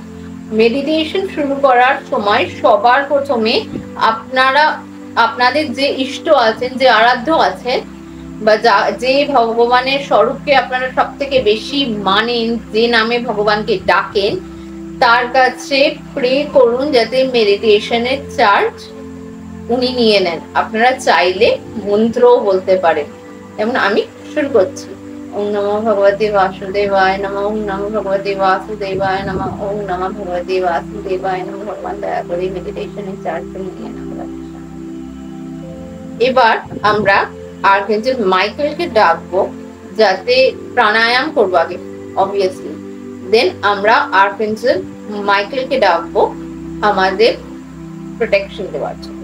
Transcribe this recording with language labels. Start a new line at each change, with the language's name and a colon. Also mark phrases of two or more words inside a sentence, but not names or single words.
Bangla: মেডিটেশন শুরু করার সময় সবার প্রথমে আপনারা আপনাদের যে ইষ্ট আছেন, যে আরাধ্য আছেন, বা যে ভগবানের স্বরূপকে আপনারা সব থেকে বেশি মানেন, যে নামে ভগবানকে ডাকেন, তার কাছে প্রে করুন যাতে মেডিটেশনের চার্জ উনি নিয়ে নেন। আপনারা চাইলে মন্ত্রও বলতে পারেন। যেমন আমি শুরু করছি,
Sanskrit: ওম নমো ভগবতে বাসুদেবায় নমঃ, ওম নমো ভগবতে বাসুদেবায় নমঃ, ওম নমো ভগবতে বাসুদেবায় নমঃ।
Bangla: ভগবান দয়া করে মেডিটেশনের চার্জটা নিয়ে নেন। এবার আমরা আর্কএঞ্জেল মাইকেলকে ডাকবো, যাতে প্রাণায়াম করবো আগে অবভিয়াসলি, দেন আমরা আর্কএঞ্জেল মাইকেলকে ডাকবো আমাদের প্রোটেকশন দেওয়ার জন্য।